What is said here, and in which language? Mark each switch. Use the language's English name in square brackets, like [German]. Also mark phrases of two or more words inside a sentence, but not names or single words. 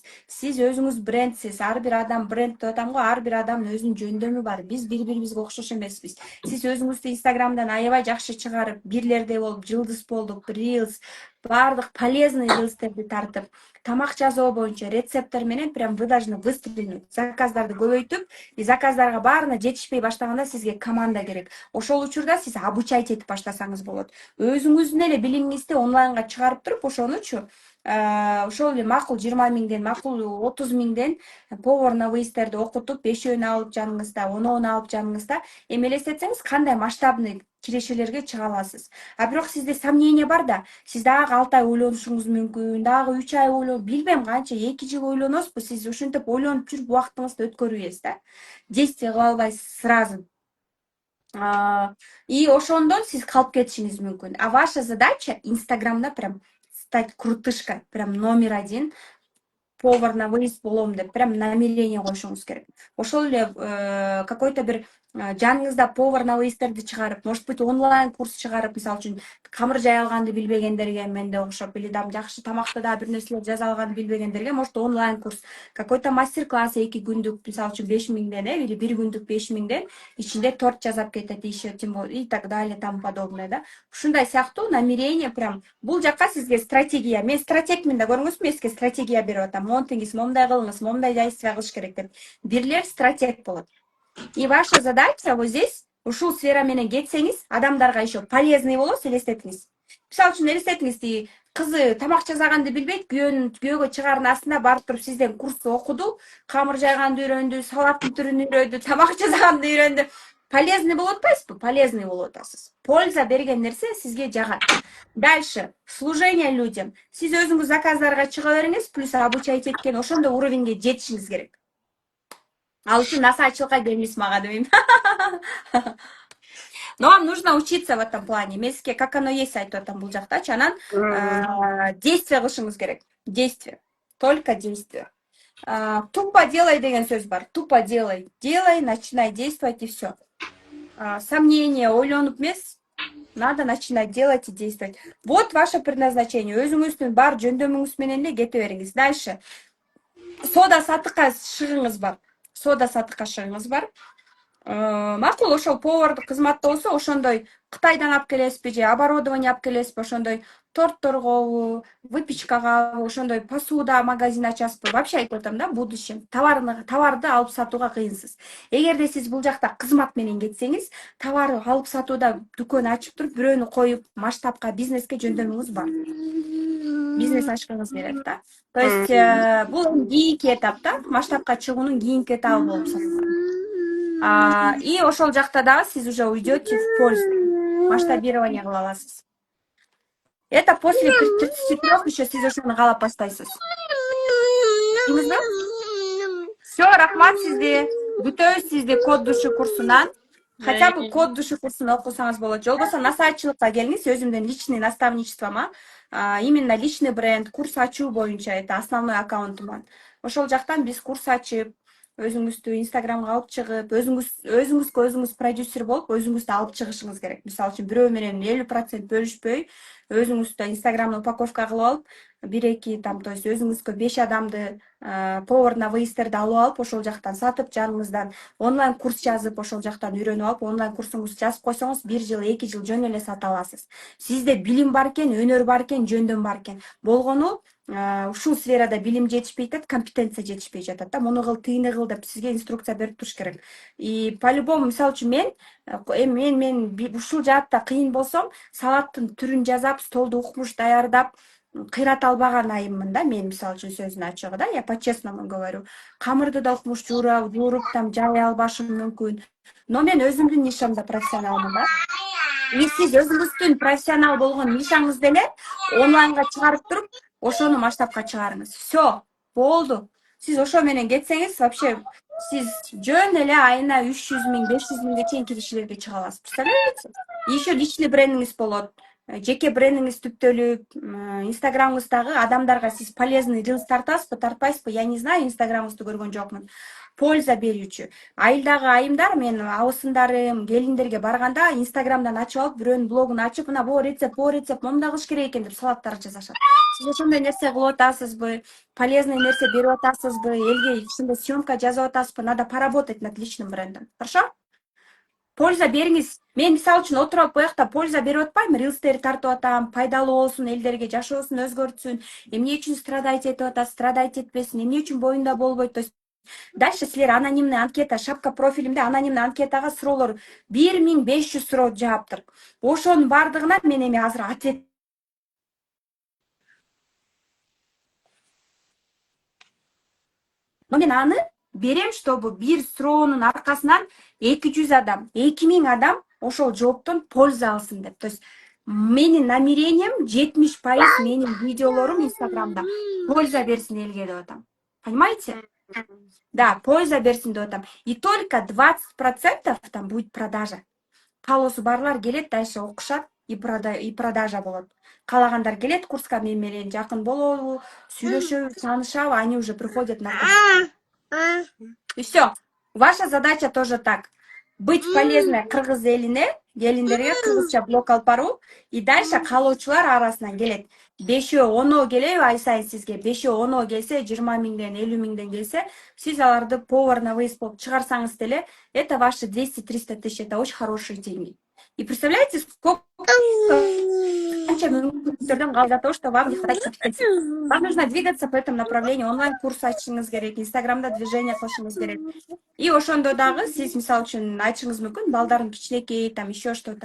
[Kyrgyz] Сиз өзүңүз брендсиз. Ар бир адам бренд деп атам го, ар бир адамдын өзүнүн жөндөмү бар. Биз бири-бирибизге окшош эмеспиз. Сиз өзүңүздү Инстаграмдан аябай жакшы чыгарып, бирлердей болуп, жылдыз болуп, рилс, баардык полезный рилстерди тартып, тамак жасоо боюнча рецепттер менен [Russian] прям вы должны выстрелить. [Kyrgyz] Заказдарды көбөйтүп, и заказдарга баарына жетишпей баштаганда сизге команда керек. Ошол учурда сиз обучать этип баштасаңыз болот. Өзүңүздүн эле билимиңизди онлайнга чыгарып туруп, ошонучу ошол эле макул 20 миңден, макул 30 миңден [Russian] повар на выездтерди [Kyrgyz] окутуп, 5-өөнү алып жаныңызда, 10-оonu алып жаныңызда эмелестетсеңиз, кандай масштабный кирешелерге чыга аласыз. А бирок сизде сомнение бар да, сиз дагы 6 ай ойлонушуңуз мүмкүн, дагы 3 ай ойлонуп, билбем канча, 2 жыл ойлоносузбу, сиз ушинтип ойлонуп жүрүп убактыңызды өткөрүбөйсүз да. Действие кыла албайсыз сразу. И ошондон сиз калып кетишиңиз мүмкүн. [Russian] А ваша задача Инстаграмда прям стать крутышкой, прям номер 1, повар на выезд [Kyrgyz] болом деп [Russian] прям намерение [Kyrgyz] коюшуңуз керек. Ошол эле какой-то бир жаныңызда [Russian] повар на выездтерди [Kyrgyz] чыгарып, [Russian] может быть [Kyrgyz] онлайн курс чыгарып, мисалы үчүн камыр жая алганды билбегендерге, менде окшоп, [Russian] или там [Kyrgyz] жакшы тамакты да бир нерселер жаза алганды билбегендерге, может онлайн курс, [Russian] какой-то мастер-класс [Kyrgyz] 2 күндүк, мисалы үчүн 5 миңден, или 1 күндүк 5 миңден ичинде торт жасап кетет, [Russian] еще тем более и так далее, тому подобное, да. [Kyrgyz] Ушундай сыяктуу намерение прям бул жакка сизге стратегия. Мен стратегмин да, көрүңүзбү, мен сизге стратегия берип атам. Монтиңиз, момундай кылыңыз, момундай действия кылыш керек деп. Бирлер стратег болот. [Russian] И ваша задача вот здесь, [Kyrgyz] ушул сфера менен кетсеңиз, адамдарга [Russian] еще полезный [Kyrgyz] болосуз, элестетиңиз. Мисалы үчүн элестетиңиз, кызы тамак жасаганды билбейт, күйөөгө чыгаардын астына барып туруп сизден курсту окуду, камыр жайганды үйрөндү, салаттын түрүн үйрөндү, тамак жасаганды үйрөндү. Полезный болуп атпайсызбы? Полезный болуп атасыз. Польза берген нерсе сизге жагат. [Russian] Дальше. Служение людям. [Kyrgyz] Сиз өзүңүз заказдарга чыга бериңиз, плюс обучать эткен ошондой уровеньге жетишиңиз керек. Ал үчүн насаачылыкка келиңиз мага дейм. [Russian] Но вам нужно учиться в этом плане. [Kyrgyz] Мен сизге [Russian] как оно есть [Kyrgyz] айтып атам бул жактачы. Анан действие кылышыңыз керек. [Russian] Действие. Только действие. Тупо делай [Kyrgyz] деген сөз бар. [Russian] Тупо делай. Делай, начинай действовать и все. Сомнение, [Kyrgyz] ойлонуп эмес. [Russian] Надо начинать делать и действовать. Вот ваше предназначение. [Kyrgyz] Өзүңүздүн бар жөндөмүңүз менен эле кете бериңиз. Дальше. Сода сатыкка чыгыңыз бар. Сода сатыкка чыгыңыз бар. Макул ошол повардык кызматта болсо, ошондой Кытайдан алып келесизби же оборудование алып келесизби, ошондой тортторго, выпечкага, ошондой посуда магазин ачасызбы? Вообще айтып атам да, будущем товарды алып сатууга кыйынсыз. Эгерде сиз бул жакта кызмат менен кетсеңиз, товар алып сатууда дүкөн ачып туруп, бирөөнү коюп, масштабка, бизнеске жөндөмүңүз бар. Бизнес ачкыңыз келет да. [Russian] То есть [Kyrgyz] бул кийинки этап да, масштабка чыгуунун кийинки этабы болуп саналат. И ошол жакта дагы сиз [Russian] уже уйдете в пользу. [Kyrgyz] Масштабирование кыла аласыз. [Russian] Это после [Kyrgyz] 34 еще сиз ошону каалап баштайсыз. Все, рахмат сизге. Күтөбүз сизди [Russian] код души [Kyrgyz] курсунан. [Russian] Хотя бы код души [Kyrgyz] курсун окусаңыз болот. Же болбосо насаатчылыкка келиңиз, өзүмдүн [Russian] личный наставничествома. Именно личный бренд, [Kyrgyz] курс ачуу боюнча, [Russian] это основной аккаунтуман. [Kyrgyz] Ошол жактан биз курс ачып, өзүңүздү Инстаграмга алып чыгып, өзүңүз продюсер болуп, өзүңүздү алып чыгышыңыз керек. Мисалы үчүн бирөө менен 50% бөлүшпөй, өзүңүздү Инстаграмда упаковка кылып алып, 1-2 там, то есть өзүңүзгө 5 адамды [Russian] повар на выездтерди [Kyrgyz] алып алып, ошол жактан сатып, жаныңыздан онлайн курс жазып, ошол жактан үйрөнүп алып, онлайн курсуңузду жазып койсоңуз, 1 жыл, 2 жыл жөн эле сата аласыз. Сизде билим бар экен, өнөр бар экен, жөндөм бар экен. Болгону ушул сферада билим жетишпей атат, компетенция жетишпей жатат да. Муну кыл, тыйны кыл деп сизге инструкция берип туруш керек. [Russian] И по-любому, [Kyrgyz] мисалы үчүн мен ушул жаатта кыйын болсом, салаттын түрүн жасап, столду укмуш даярдап, кыйрата албаган айыммын да, мен мисалы үчүн сөздүн ачыгы да, [Russian] я по-честному говорю. [Kyrgyz] Камырды да укмуш жууруп там жай албашым мүмкүн. Но мен өзүмдүн нишамда профессионалмын да. И сиз өзүңүздүн профессионал болгон нишаңызды эле онлайнга чыгарып туруп, ошону масштабка чыгарыңыз. Все, болду. Сиз ошо менен кетсеңиз, вообще сиз жөн эле айына 300 миң, 500 миңге чейин кирешелерге чыга аласыз. [Russian] Представляете? И еще личный [Kyrgyz] брендиңиз болот. жеке брендиңиз түптөлүп, инстаграмыңыздагы адамдарга сиз полезный рилс тартасызбы, тартпайсызбы? [Russian] Я не знаю, [Kyrgyz] инстаграмыңызды көргөн жокмун. Польза берүүчү. Айылдагы айымдар, мен абысындарым, келиндерге барганда инстаграмдан ачып алып, бирөөнүн блогун ачып, мына бул рецепт момундай кылыш керек экен деп салаттар жасашат. Сиз ошондой нерсе кылып атасызбы? Полезный нерсе берип атасызбы? Элге ушундай съемка жазып атасызбы? [Russian] Надо поработать над личным брендом. [Kyrgyz] Хорошо? Польза бериңиз. Мен мисалы үчүн отуруп алып буякта польза берип атпайм, рилстерди тартып атам, пайдалуу болсун, элдерге жашоосун өзгөртсүн, эмне үчүн страдать этип атат, страдать этпесин, эмне үчүн боюнда болбойт. [Russian] То есть дальше [Kyrgyz] силер [Russian] анонимный анкета, [Kyrgyz] шапка профилимде [Russian] анонимный анкетага [Kyrgyz] суроолор 1500 суроо жааптыр. Ошонун бардыгына мен эми азыр ответ. Но мен аны берем, чтобы бир суроонун аркасынан 200 адам, 2000 адам ошол жооптон польза алсын деп. [Russian] То есть [Kyrgyz] менин намерением 70% менин видеолорум инстаграмда польза берсин элге деп атам. [Russian] Понимаете? [Kyrgyz] Да, польза берсин деп атам. [Russian] И только 20% там будет продажа. [Kyrgyz] Каалоосу барлар келет, дальше окушат и продажа болот. Каалагандар келет курска мен менен жакын болобу, сүйлөшөбү, таанышабы, [Russian] они уже приходят на курс. И все. Ваша задача тоже так. Быть полезной [Kyrgyz] кыргыз элине, келиндерге кыргызча блог алып баруу. И дальше каалоочулар арасынан келет. 5-10 келеби ай сайын сизге? 5-10 келсе, 20 миңден, 50 миңден келсе, сиз аларды [Russian] повар на выезд [Kyrgyz] болуп чыгарсаңыз деле, [Russian] это ваши 200-300 тысяч. Это очень хорошие деньги. И представляете, сколько [Kyrgyz] канча мүмкүнчүлүктөрдөн калды [Russian] за то, что вам не хватает компетенции. Вам нужно двигаться по этому направлению. [Kyrgyz] Онлайн-курс ачышыңыз керек, инстаграмда движение кылышыңыз керек. И ошондо дагы сиз мисалы үчүн айтышыңыз мүмкүн, балдарым кичинекей, [Russian] там еще что-то.